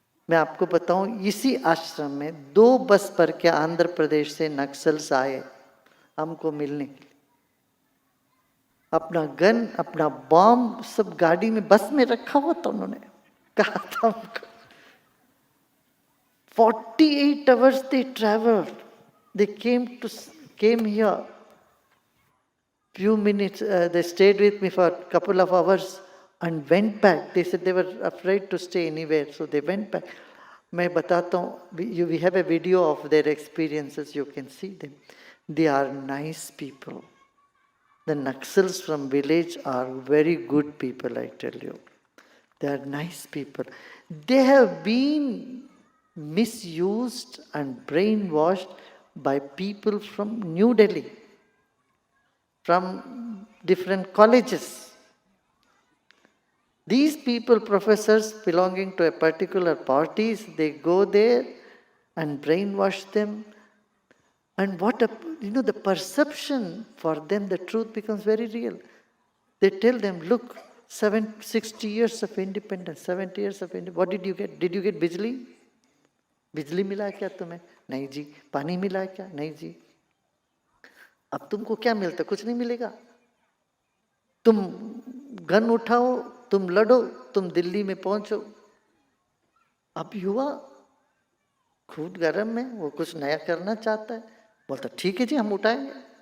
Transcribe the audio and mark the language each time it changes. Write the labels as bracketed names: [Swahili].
[Hindi] मैं आपको बताऊं, इसी आश्रम में 2 बस भर के आंध्र प्रदेश से नक्सल्स आए हमको मिलने के लिए। अपना गन, अपना बॉम्ब सब गाड़ी में, बस में रखा हुआ था। उन्होंने कहा था हमको [English] 48 hours they traveled. They came here. Few minutes, they stayed with me for a couple of hours and went back. They said they were afraid to stay anywhere, so they went back. [Hindi] मैं बताता हूँ, [English] we have a video of their experiences, you can see them. They are nice people. The Naxals from village are very good people, I tell you. They are nice people. They have been misused and brainwashed by people from New Delhi, from different colleges. These people, professors belonging to a particular parties, they go there and brainwash them. And the perception for them, the truth becomes very real. They tell them, look, 60 years of independence, 70 years of independence, what did you get? Did you get bijli? [Hindi] बिजली मिला क्या तुम्हें? नहीं जी। पानी मिला क्या? नहीं जी। अब तुमको क्या मिलता? कुछ नहीं मिलेगा। तुम गन उठाओ, तुम लड़ो, तुम दिल्ली में पहुंचो। अब युवा खूब गर्म में, वो कुछ नया करना चाहता है, बोलता ठीक है जी हम उठाएंगे।